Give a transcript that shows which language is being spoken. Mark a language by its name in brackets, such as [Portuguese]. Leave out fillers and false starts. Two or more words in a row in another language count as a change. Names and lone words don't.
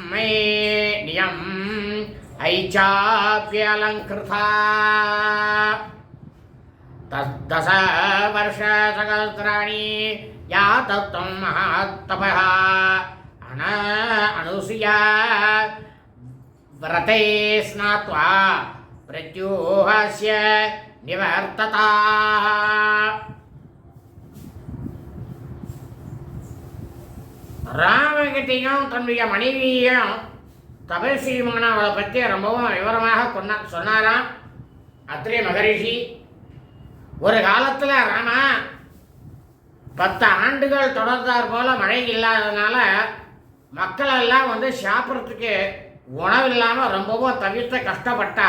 [Sanskrit] ऐच्चाप्यलङ्कृता ततश वर्ष सहस्राणि या तत्त्वं महात्तपः अनुसूया व्रते स्नात्वा प्रत्यूहस्य निवर्तता. [Tamil] ராமகிட்டையும் தன்னுடைய மனைவியையும் தபஸ்வியுமான அவளை பற்றி ரொம்பவும் விவரமாக சொன்னாராம் அத்ரி மகரிஷி. ஒரு காலத்தில் ராமா 10 ஆண்டுகள் தொடர்ந்தார் போல மழை இல்லாததுனால மக்கள் எல்லாம் சாப்பிட்றதுக்கு உணவு இல்லாமல் ரொம்பவும் தவிர்த்து கஷ்டப்பட்டா.